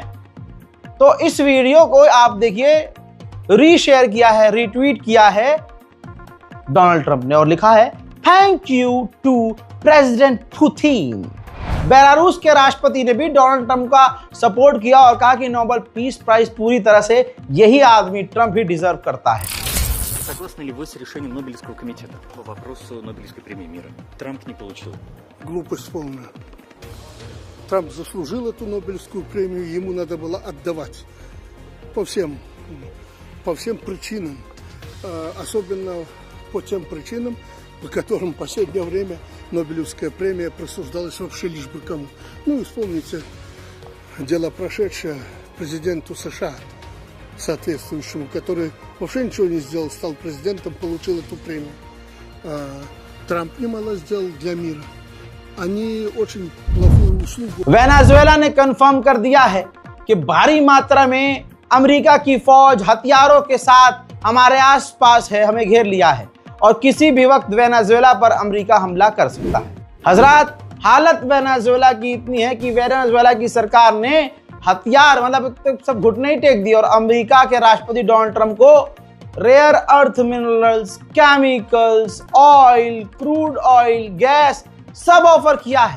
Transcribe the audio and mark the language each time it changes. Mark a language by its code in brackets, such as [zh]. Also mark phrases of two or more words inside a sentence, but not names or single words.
[hi] तो इस वीडियो को आप देखिए, रीशेयर किया है, रीट्वीट किया है डोनाल्ड ट्रंप ने और लिखा है [en] thank you to President Putin. [hi] बेलारूस के राष्ट्रपति ने भी डोनाल्ड ट्रंप का सपोर्ट किया और कहा कि नोबेल पीस प्राइज पूरी तरह से यही आदमी ट्रंप ही डिजर्व करता है। [ru] Согласны ли вы с решением Нобелевского комитета по вопросу Нобелевской премии мира? Трамп не получил. Глупость полная. Трамп заслужил эту Нобелевскую премию, ему надо было отдавать по всем причинам, особенно по тем причинам, по которым в последнее время Нобелевская премия присуждалась вообще лишь бы кому. Ну, вспомните дело прошедшее президенту США соответствующему, который вообще ничего не сделал, стал президентом, получил эту премию. Трамп немало сделал для мира. Они очень плохую услугу. [hi] वेनेजुएला ने कंफर्म कर दिया है कि भारी मात्रा में अमेरिका की फौज हथियारों के साथ हमारे आसपास है, हमें घेर लिया है और किसी भी वक्त वेनेजुएला पर अमेरिका हमला कर सकता है। हजरात, हालत वेनेजुएला की इतनी है कि वेनेजुएला की सरकार ने हथियार, मतलब सब घुटने ही टेक दिए और अमेरिका के राष्ट्रपति डोनाल्ड ट्रंप को [en] rare earth minerals, chemicals, oil, crude oil, gas [hi] सब ऑफर किया है।